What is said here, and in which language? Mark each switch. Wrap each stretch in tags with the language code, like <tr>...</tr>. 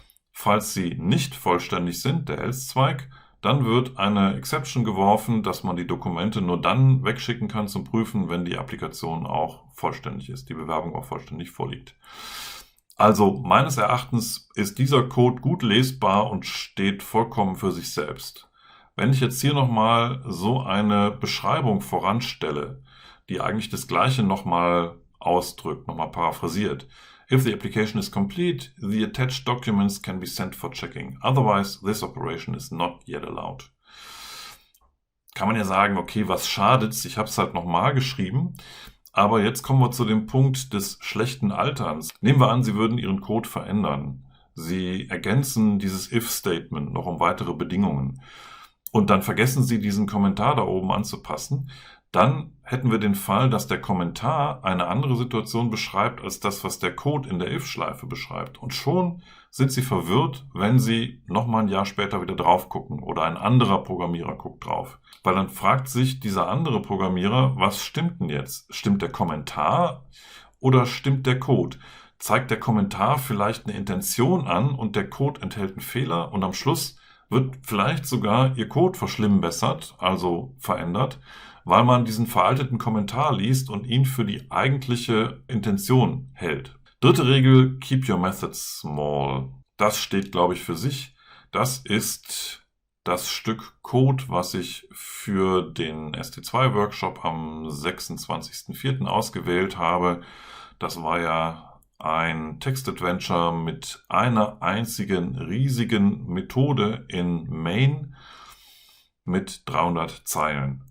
<de>Falls sie nicht vollständig sind, der Else-Zweig, dann wird eine Exception geworfen, dass man die Dokumente nur dann wegschicken kann zum Prüfen, wenn die Applikation auch vollständig ist, die Bewerbung auch vollständig vorliegt. Also meines Erachtens ist dieser Code gut lesbar und steht vollkommen für sich selbst. Wenn ich jetzt hier nochmal so eine Beschreibung voranstelle, die eigentlich das Gleiche nochmal ausdrückt, nochmal paraphrasiert.</de> <en>If the application is complete, the attached documents can be sent for checking. Otherwise, this operation is not yet allowed.</en> <de>Kann man ja sagen, okay, was schadet's? Ich habe es halt nochmal geschrieben. Aber jetzt kommen wir zu dem Punkt des schlechten Alterns. Nehmen wir an, Sie würden Ihren Code verändern. Sie ergänzen dieses if-Statement noch um weitere Bedingungen. Und dann vergessen Sie, diesen Kommentar da oben anzupassen. Dann hätten wir den Fall, dass der Kommentar eine andere Situation beschreibt als das, was der Code in der if-Schleife beschreibt. Und schon sind Sie verwirrt, wenn Sie nochmal ein Jahr später wieder drauf gucken oder ein anderer Programmierer guckt drauf. Weil dann fragt sich dieser andere Programmierer, was stimmt denn jetzt? Stimmt der Kommentar oder stimmt der Code? Zeigt der Kommentar vielleicht eine Intention an und der Code enthält einen Fehler und am Schluss wird vielleicht sogar Ihr Code verschlimmbessert, also verändert, weil man diesen veralteten Kommentar liest und ihn für die eigentliche Intention hält. Dritte Regel,</de> <en>keep your methods small.</en> <de>Das steht, glaube ich, für sich. Das ist das Stück Code, was ich für den ST2-Workshop am 26.04. ausgewählt habe. Das war ja ein Textadventure mit einer einzigen riesigen Methode in Main mit 300 Zeilen.</de>